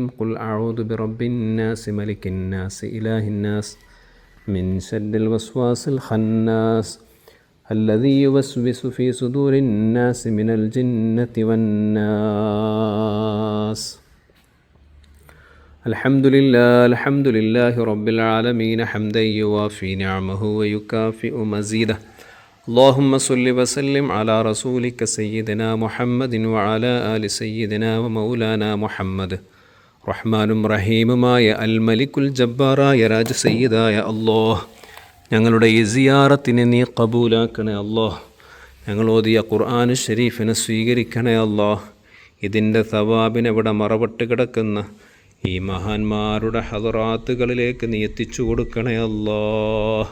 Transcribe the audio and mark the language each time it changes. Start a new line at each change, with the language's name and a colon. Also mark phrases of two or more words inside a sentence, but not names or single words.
Arabic: قل أعوذ برب الناس ملك الناس إله الناس من شر الوسواس الخناس الذي يوسوس في صدور الناس من الجنة والناس. الحمد لله رب العالمين حمدا يوافي نعمه ويكافئ مزيده. اللهم صل وسلم على رسولك سيدنا محمد وعلى آل سيدنا ومولانا محمد.
Malayalam: റഹ്മാനും റഹീമുമായ
Arabic: الملك الجبار
Malayalam: രാജ സയ്യിദായ അല്ലാഹ്, ഞങ്ങളുടെ ഈ സിയാറത്തിനെ നീ കബൂലാക്കണേ അല്ലാഹ്. ഞങ്ങൾ ഓതിയ ഖുർആൻ ഷരീഫിനെ സ്വീകരിക്കണേ അല്ലാഹ്. ഇതിൻ്റെ സവാബിനെ ഇവിടെ മറവിട്ട് കിടക്കുന്ന ഈ മഹാന്മാരുടെ ഹദറാത്തുകളിലേക്ക് നീ എത്തിച്ചു കൊടുക്കണേ അല്ലാഹ്.